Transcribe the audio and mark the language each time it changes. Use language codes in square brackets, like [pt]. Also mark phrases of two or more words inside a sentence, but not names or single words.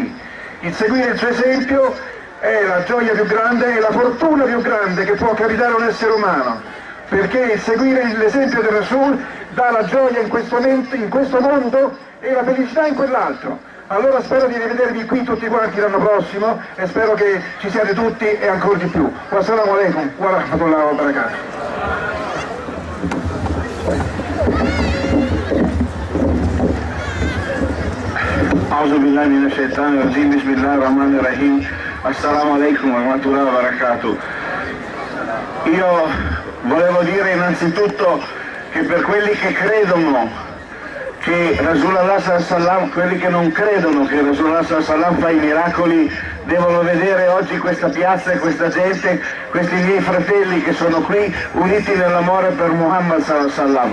[it] Il seguire il suo esempio è la gioia più grande e la fortuna più grande che può capitare a un essere umano, perché il seguire l'esempio del Rasul dà la gioia in questo mondo e la felicità in quell'altro. Allora spero di rivedervi qui tutti quanti l'anno prossimo e spero che ci siate tutti e ancora di più. [ar] والسلام عليكم ورحمة الله وبركاته. أعوذ بالله من الشيطان الرجيم، بسم الله الرحمن الرحيم، السلام عليكم ورحمة الله وبركاته. [it] Io volevo dire innanzitutto che per quelli che credono che [ar] رسول الله سلم, [it] quelli che non credono che [ar] رسول الله سلم [it] fa i miracoli, devono vedere oggi questa piazza e questa gente, questi miei fratelli che sono qui uniti nell'amore per [ar] محمد سلم.